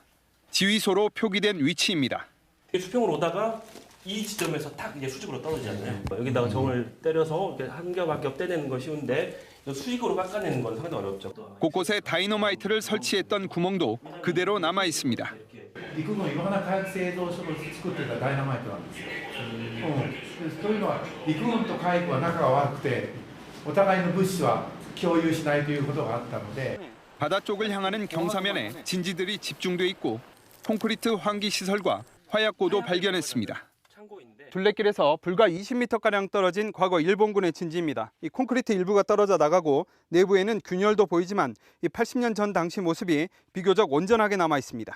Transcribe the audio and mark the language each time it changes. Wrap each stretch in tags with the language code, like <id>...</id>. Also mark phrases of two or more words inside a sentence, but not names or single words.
<ko>지휘소로 표기된 위치입니다. 수평으로 오다가 이 지점에서 딱 이제 수직으로 떨어지잖아요. 여기다가 정을 때려서 한 겹 한 겹 떼내는 건 쉬운데 수직으로 깎아내는 건 상당히 어렵죠. 곳곳에 다이너마이트를 설치했던 구멍도 그대로 남아 있습니다.</ko> <ja>陸の岩花火薬製造所を作ってたダイナマイトなんですよ。というのは陸軍と海軍は仲が悪くてお互いの物資は共有しないということがあったので</ja> <ko>바다 쪽을 향하는 경사면에 진지들이 집중돼 있고 콘크리트 환기 시설과 화약고도 발견했습니다. 둘레길에서 불과 20m가량 떨어진 과거 일본군의 진지입니다. 이 콘크리트 일부가 떨어져 나가고 내부에는 균열도 보이지만 이 80년 전 당시 모습이 비교적 온전하게 남아 있습니다.</ko>